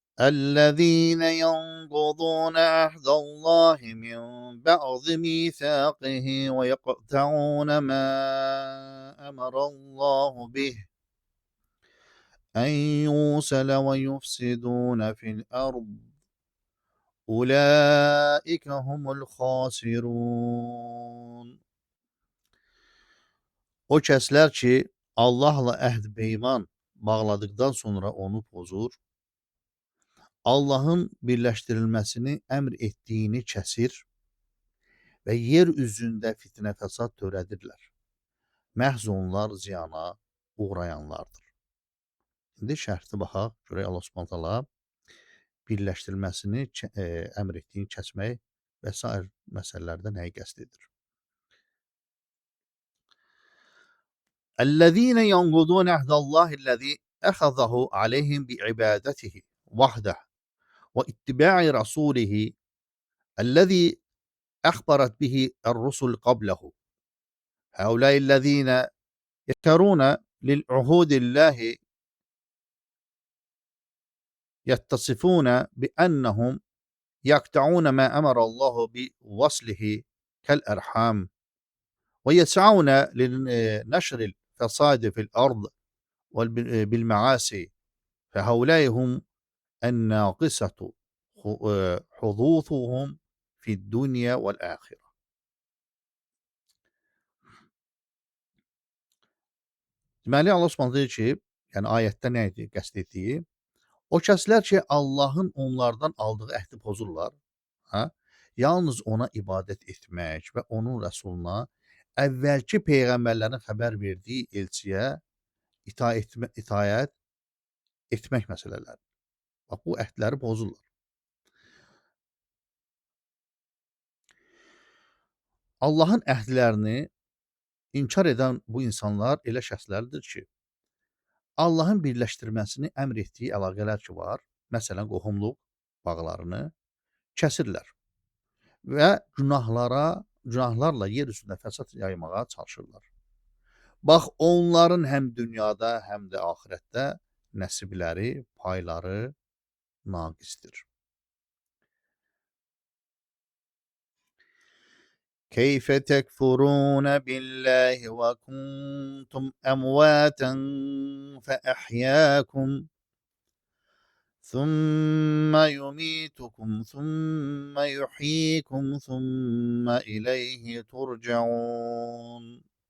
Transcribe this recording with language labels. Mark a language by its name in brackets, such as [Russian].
[Arabic] الذين ينقضون عهد الله من بعض ميثاقه ويقطعون ما أمر الله به أن يوصل ويفسدون في الأرض أولئك هم الخاسرون. [Azerbaijani] O kəslər ki, Allahla əhd peyman bağladıktan sonra onu pozur, Allahın birləşdirilməsini əmr etdiyini kəsir və yer üzündə fitnə fəsad törədirlər. Məhz onlar ziyana uğrayanlardır. İndi şərhli baxaq, görək Allah Subhanahu taala birləşdirilməsini əmr etdiyini kəsmək və sair məsələlərdə nəyi qəsd edir? [Arabic] الذين ينقضون عهد الله الذي أخذه عليهم بعبادته وحده واتباع رسوله الذي أخبرت به الرسل قبله. هؤلاء الذين يشترون للعهود الله يتصفون بأنهم يقطعون ما أمر الله بوصله كالأرحام ويسعون لنشر الفساد في الأرض بالمعاصي، فهؤلاء هم الناقصة حظوظهم في الدنيا والآخرة. [Azerbaijani] Deməli, Allah Subhanahu deyir ki, yəni ayətdə nə idi qəsd etdiyi? O kəslər ki, Allahın onlardan aldığı əhdi pozurlar, hə? Yalnız ona ibadət etmək və onun rəsuluna əvvəlki peyğəmbərlərin xəbər verdiyi elçiyə itayət etmək məsələləri. Bax, bu əhdləri pozurlar. Allahın əhdlərini inkar edən bu insanlar elə şəxslərdir ki, Allahın birləşdirməsini əmr etdiyi əlaqələr ki var, məsələn, qohumluq bağlarını kəsirlər və günahlarla yer üstündə fəsad yaymağa çalışırlar. Bax, onların həm dünyada, həm də axirətdə nəsibləri, payları naqisdir. [Arabic] كيف تكفرون بالله وكنتم أمواتا فأحياكم ثم يميتكم ثم يحييكم ثم إليه ترجعون.